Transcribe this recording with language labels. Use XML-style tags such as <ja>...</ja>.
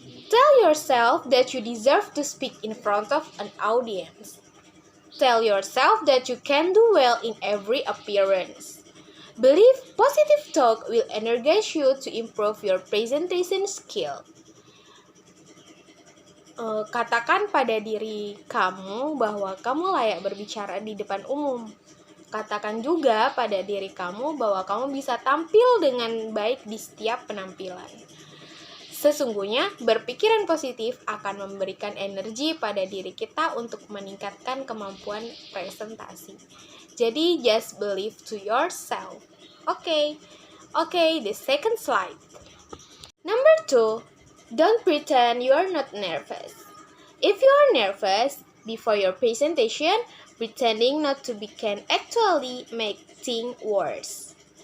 <en>Tell yourself that you deserve to speak in front of an audience. Tell yourself that you can do well in every appearance. Believe positive talk will energize you to improve your presentation skill.</en> <id>Katakan pada diri kamu bahwa kamu layak berbicara di depan umum. Katakan juga pada diri kamu bahwa kamu bisa tampil dengan baik di setiap penampilan. Sesungguhnya, berpikiran positif akan memberikan energi pada diri kita untuk meningkatkan kemampuan presentasi.</id> <en>Jadi, just believe to yourself. Okay, the second slide. Number 2, don't pretend you are not nervous. If you are nervous before your presentation, pretending not to be can actually make things worse.</en>